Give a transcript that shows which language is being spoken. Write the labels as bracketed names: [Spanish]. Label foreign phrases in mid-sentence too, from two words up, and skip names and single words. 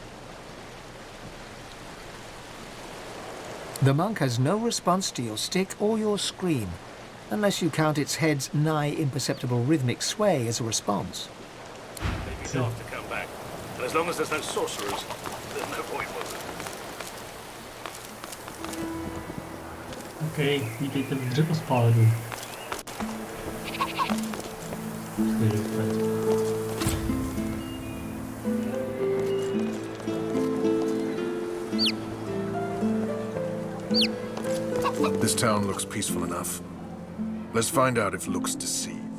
[English] The monk has no response to your stick or your scream, unless you count its head's nigh imperceptible rhythmic sway as a response. They'd be daft to come back. And as long as there's no sorcerers, there's no Void Woken. [Czech] OK, vítejte v dřevospálení. [English] This town looks peaceful enough. Let's find out if looks deceive.